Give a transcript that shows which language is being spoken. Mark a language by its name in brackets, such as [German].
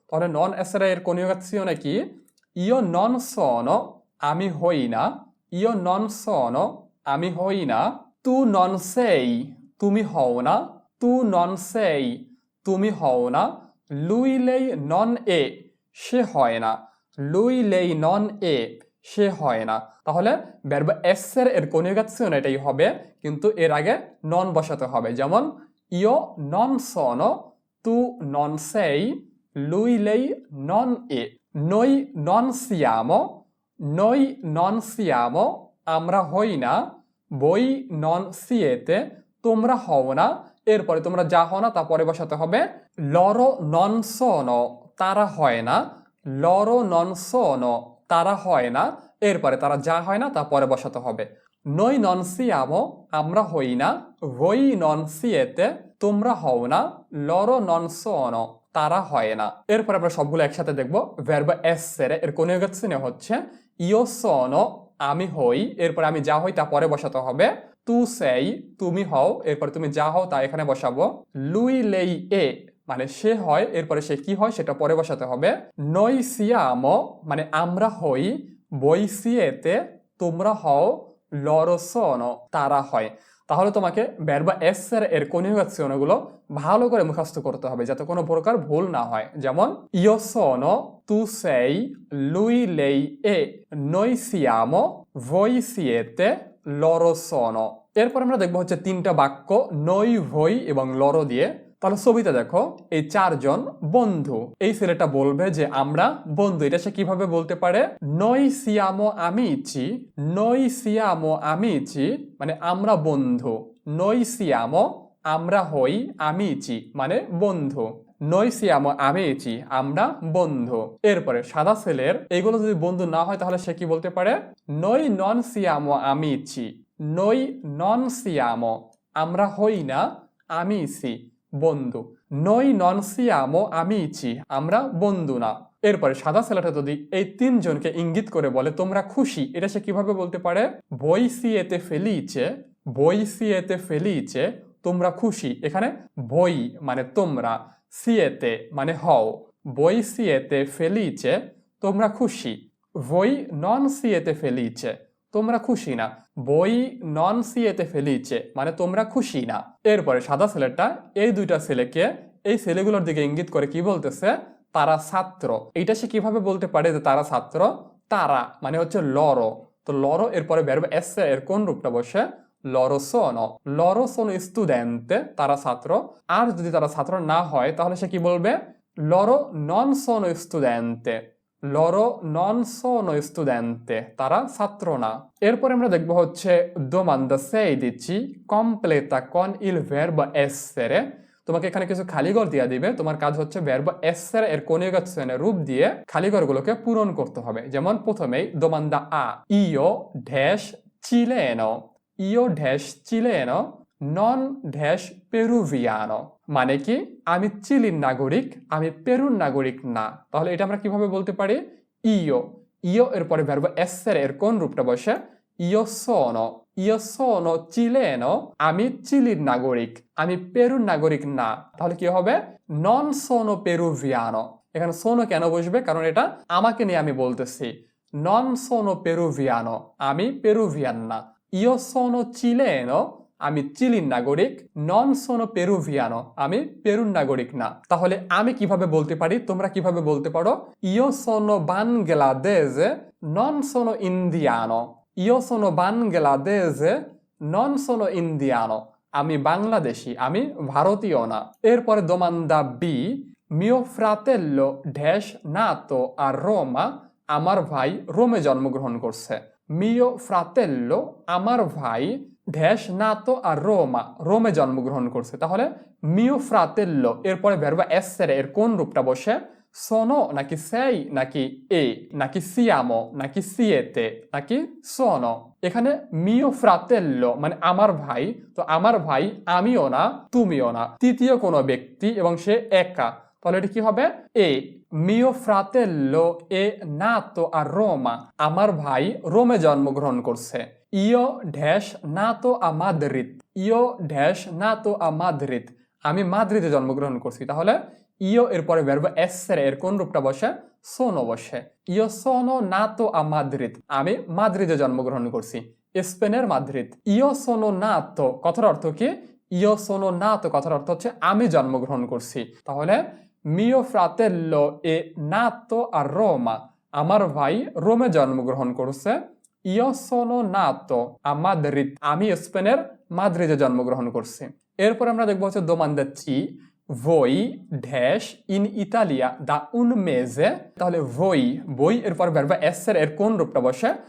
[Bangla] তাহলে নন এসেরে এর কনিউগাসিওনে কি? [Italian] ইও নন sono [Bangla] আমি হই না। [Italian] ইও নন sono [Bangla] আমি হই না। [Italian] তু নন sei [Bangla] তুমি হও না। [Italian] তু নন sei [Bangla] তুমি হও না। [Italian] lui lei non è [Bangla] সে হয় না। [Italian] lui lei non è, [Bangla] সে হয় না। তাহলে ভার্ব [Italian] essere [Bangla] এর কনিউগাzione এটাই হবে, কিন্তু এর আগে নন বসাতে হবে। [Italian] যেমন io non sono, tu non sei, lui lei non è, noi non siamo, noi non siamo, [Bangla] আমরা হই না, [Italian] voi non siete, [Bangla] তোমরা হও না। এরপরে তোমরা যা হও না তা পরে বসাতে হবে। [Italian] loro non sono, [Bangla] তারা হয় না। loro non sono, তারা হয় না। এরপরে তারা যা হয় না তা পরে বসাতে হবে। [Italian] noi non siamo, [Bangla] আমরা হই না। [Italian] voi non siete, [Bangla] তোমরা হও না। [Italian] loro non sono, [Bangla] তারা হয় না। এরপরে আমরা সবগুলো একসাথে দেখব। ভার্ব essere এর কনিউগাzione হচ্ছে [Italian] io sono, [Bangla] আমি হই। এরপরে আমি যা হই তা পরে বসাতে হবে। [Italian] tu sei, [Bangla] তুমি হও। এরপরে তুমি যা হও তা এখানে বসাবো। [Italian] lui lei è, [Bangla] মানে সে হয়। এরপরে সে কি হয় সেটা পরে বসাতে হবে। [Italian] noi siamo, [Bangla] মানে আমরা হই। [Italian] voi siete, [Bangla] তোমরা হও। [Italian] loro sono, [Bangla] তারা হয়। তাহলে তোমাকে ভার্ব [Italian] essere [Bangla] এর কনিউগাzione গুলো ভালো করে মুখস্থ করতে হবে যাতে কোনো প্রকার ভুল না হয়। [Italian] যেমন io sono, tu sei, lui lei è, noi siamo, voi siete, loro sono। [Bangla] এরপর আমরা দেখবো হচ্ছে তিনটা বাক্য [Italian] noi, voi [Bangla] এবং [Italian] loro [Bangla] দিয়ে। তাহলে ছবিতে দেখো এই চারজন বন্ধু। এই ছেলেটা বলবে যে আমরা বন্ধু। এটা সে কিভাবে বলতে পারে? [Italian] noi siamo amici, noi siamo amici, [Bangla] মানে আমরা বন্ধু। [Italian] noi siamo, [Bangla] আমরা হই, amici মানে বন্ধু। [Italian] noi siamo amici, [Bangla] আমরা বন্ধু। এরপরে সাদা ছেলের এগুলো যদি বন্ধু না হয় তাহলে সে কি বলতে পারে? [Italian] noi non siamo amici, noi non siamo, [Bangla] আমরা হই না, [Italian] amici বন্ধু। noi non siamo amici, [Bangla] আমরা বন্ধু না। এরপরে সাদা ছেলেটা যদি এই তিনজনকে ইঙ্গিত করে বলে তোমরা খুশি, এটা সে কিভাবে বলতে পারে? [Italian] voi siete felice, voi siete felice, [Bangla] তোমরা খুশি। এখানে [Italian] voi [Bangla] মানে তোমরা, [Italian] siete [Bangla] মানে হও। [Italian] voi siete felice, [Bangla] তোমরা খুশি। [Italian] voi non siete felice, [Bangla] তোমরা খুশি না। [Italian] voi non siete felice, [Bangla] মানে তোমরা খুশি না। এরপরে সাদা ছেলেটা এই দুইটা ছেলেকে এই ছেলেগুলোর দিকে ইঙ্গিত করে কি বলতেছে? তারা ছাত্র। এইটা সে কিভাবে বলতে পারে যে তারা ছাত্র? তারা মানে হচ্ছে [Italian] loro। [Bangla] তো [Italian] loro [Bangla] এরপরে ভার্ব [Italian] essere [Bangla] এর কোন রূপটা বসে? [Italian] loro sono, loro sono studente, [Bangla] তারা ছাত্র। আর যদি তারা ছাত্র না হয় তাহলে সে কি বলবে? [Italian] loro non sono studente, loro non sono studente, [Bangla] তারা ছাত্র না। এরপরে আমরা দেখব হচ্ছে [Italian] domanda 16 completa con il verbo essere। [Bangla] তোমাকে এখানে কিছু খালিঘর দিয়ে দিবে। তোমার কাজ হচ্ছে ভার্ব [Italian] essere [Bangla] এর কনিউগাzione রূপ দিয়ে খালিঘরগুলোকে পূরণ করতে হবে। যেমন প্রথমেই [Italian] domanda a, io dash cileno, io dash cileno non dash peruviano, [Bangla] মানে কি? আমি চিলির নাগরিক, আমি পেরুর নাগরিক না। তাহলে এটা আমরা কিভাবে বলতে পারি? [Italian] io, io [Bangla] এরপরে ভার্ব [Italian] essere [Bangla] এর কোন রূপটা বসে? [Italian] io sono, io sono cileno, [Bangla] আমি চিলির নাগরিক, আমি পেরুর নাগরিক না। তাহলে কি হবে? [Italian] non sono peruviano। [Bangla] এখানে [Italian] sono [Bangla] কেন বসবে? কারণ এটা আমাকে নিয়ে আমি বলতেছি। [Italian] non sono peruviano, [Bangla] আমি পেরুভিয়ান না। [Italian] io sono cileno, [Bangla] আমি চিলির নাগরিক। [Italian] non sono peruviano, [Bangla] আমি পেরুর নাগরিক না। তাহলে আমি কিভাবে বলতে পারি? তোমরা কিভাবে বলতে পারো? [Italian] io sono bangladese, non sono indiano, io sono bangladese, non sono indiano, [Bangla] আমি বাংলাদেশি, আমি ভারতীয় না। [Italian] এরপরে domanda B, mio fratello dash nato a Roma, [Bangla] আমার ভাই রোমে জন্মগ্রহণ করছে। [Italian] mio fratello, [Bangla] আমার ভাই ড্যাশ নাতো আর রোমা, রোমে জন্মগ্রহণ করছে। তাহলে [Italian] mio fratello [Bangla] এরপরে ভার্ব [Italian] essere [Bangla] এর কোন রূপটা বসে? [Italian] sono [Bangla] নাকি [Italian] sei [Bangla] নাকি e নাকি [Italian] siamo [Bangla] নাকি [Italian] siete [Bangla] নাকি [Italian] sono? [Bangla] এখানে [Italian] mio fratello [Bangla] মানে আমার ভাই। তো আমার ভাই আমিও না, তুমিও না, তৃতীয় কোনো ব্যক্তি এবং সে একা। তাহলে এটা কি হবে? এ। [Italian] mio fratello è nato a Roma, [Bangla] আমার ভাই রোমে জন্মগ্রহণ করছে। [Italian] io dash nato a Madrid, io dash nato a Madrid, [Bangla] আমি মাদ্রিদে জন্মগ্রহণ করছি। তাহলে [Italian] io [Bangla] এরপরে ভার্ব [Italian] essere [Bangla] এর কোন রূপটা বসে? [Italian] sono [Bangla] বসে। [Italian] io sono nato a Madrid, [Bangla] আমি মাদ্রিদে জন্মগ্রহণ করছি, স্পেনের মাদ্রিদ। [Italian] io sono nato [Bangla] কথার অর্থ কি? [Italian] io sono nato [Bangla] কথার অর্থ হচ্ছে আমি জন্মগ্রহণ করছি। তাহলে [Italian] mio fratello è nato a Roma, [Bangla] আমার ভাই রোমে জন্মগ্রহণ করছে। [Italian] io sono nato a Madrid, [Bangla] আমি স্পেনের মাদ্রিদে জন্মগ্রহণ করছি। এরপর আমরা দেখবো হচ্ছে [Italian] domanda C, voi dash in Italia da un mese, [Bangla] তাহলে [Italian] voi [Bangla] এরপর [Italian] verb essere [Bangla] এর কোন রূপটা বসে?